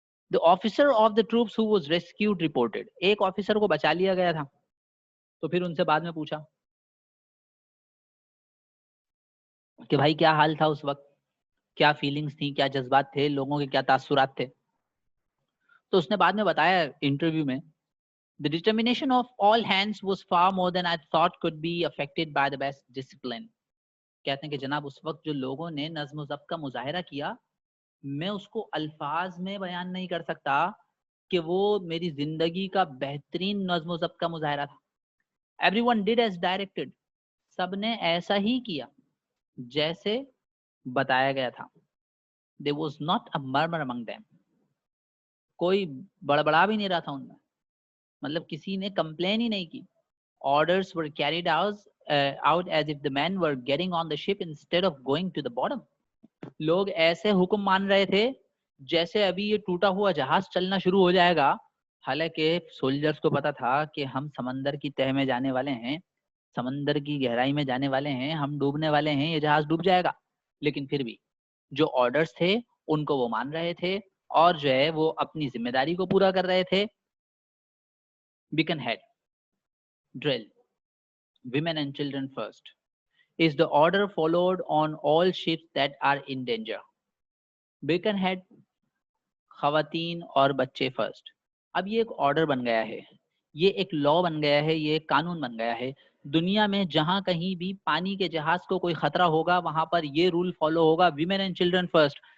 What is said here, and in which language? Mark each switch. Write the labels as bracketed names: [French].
[English] The officer of the troops who was rescued reported. [Urdu] ایک officer کو بچا لیا گیا تھا. تو پھر ان سے بعد میں پوچھا کہ بھائی کیا حال تھا اس وقت، کیا فیلنگز تھیں، کیا جذبات تھے، لوگوں کے کیا تاثرات تھے. تو اس نے بعد میں بتایا انٹرویو میں [English] The determination of all hands was far more than I thought could be affected by the best discipline. [Urdu] کہتے ہیں کہ جناب اس وقت جو لوگوں نے نظم و ضبط کا مظاہرہ کیا میں اس کو الفاظ میں بیان نہیں کر سکتا کہ وہ میری زندگی کا بہترین نظم و ضبط کا مظاہرہ تھا. [English] Everyone did as directed. [Urdu] سب نے ایسا ہی کیا جیسے بتایا گیا تھا. [English] There was not a murmur among them. [Urdu] کوئی بڑبڑا بھی نہیں رہا تھا ان میں، مطلب کسی نے کمپلین ہی نہیں کی. [English] Orders were carried out as if the men were getting on the ship instead of going to the bottom. [Urdu] لوگ ایسے حکم مان رہے تھے جیسے ابھی یہ ٹوٹا ہوا جہاز چلنا شروع ہو جائے گا. حالانکہ سولجرز کو پتا تھا کہ ہم سمندر کی تہ میں جانے والے ہیں، سمندر کی گہرائی میں جانے والے ہیں، ہم ڈوبنے والے ہیں، یہ جہاز ڈوب جائے گا. لیکن پھر بھی جو آرڈرز تھے ان کو وہ مان رہے تھے اور جو ہے وہ اپنی ذمہ داری کو پورا کر رہے تھے. [English] Birkenhead drill, women and children first, is the order followed on all ships that are in danger. [Urdu] Bacon head خواتین اور بچے فرسٹ. اب یہ ایک آرڈر بن گیا ہے، یہ ایک لا بن گیا ہے، یہ ایک قانون بن گیا ہے. دنیا میں جہاں کہیں بھی پانی کے جہاز کو کوئی خطرہ ہوگا وہاں پر یہ رول فالو ہوگا، ویمن اینڈ چلڈرن فرسٹ.